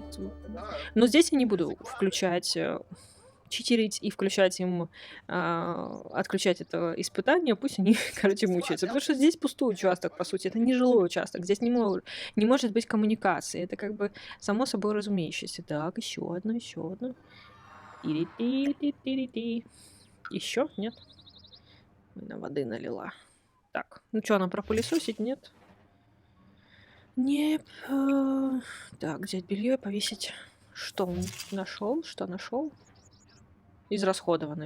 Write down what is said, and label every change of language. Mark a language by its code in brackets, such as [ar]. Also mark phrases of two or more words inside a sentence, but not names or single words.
[ru] Но здесь я не буду включать читерить и включать им, отключать это испытание, пусть они, короче, мучаются. Потому что здесь пустой участок, по сути, это не жилой участок, здесь не может быть коммуникации. Это как бы само собой разумеющееся. Так, еще одно, еще одно. Тири-ти-ти-ти-ти-ти. Еще? Нет? На воды налила. Так, ну что, она пропылесосить? Нет? Нет. Так, взять белье и повесить. Что он нашел? Что нашел? Израсходованы.